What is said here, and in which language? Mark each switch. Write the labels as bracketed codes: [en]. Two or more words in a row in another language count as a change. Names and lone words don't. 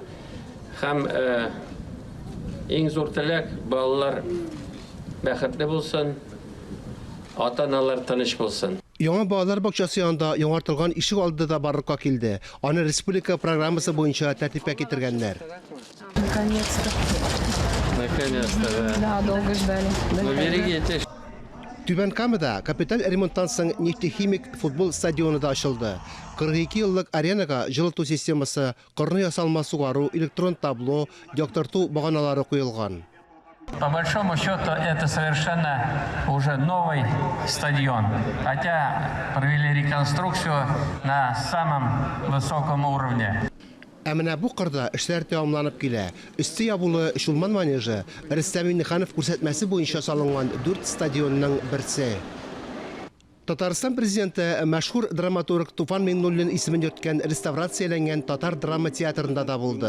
[tt] Һәм иң зур теләк балалар бәхетле булсын, ата-аналар тыныч булсын. Яңа балалар бакчасы янында яңартылган ишек алды да барлыкка килде. Аны республика программасы буенча тәртипкә китергәннәр. [ru] Наконец-то. Да, долго ждали. Берегитесь. [tt] Түбән Камада капиталь ремонттан соң нефтехимик футбол стадионы да ачылды. 42 еллык аренага жылыту системасы, корны ясалма сугару, электрон табло, яктырту баганалары куелган. [ru] По большому счету это совершенно уже новый стадион. Хотя провели реконструкцию на самом высоком уровне. [tt] Ә менә бу кырда эшләр тәмамланып килә. Өсте ябулы Шулман манежы Рөстәм Миңнеханов күрсәтмәсе буенча салынган 4 стадионның берсе. Татарстан президенты мәшһүр драматург Туфан Миңнуллин исемен йөрткән реставрацияләнгән татар драма театрында да булды.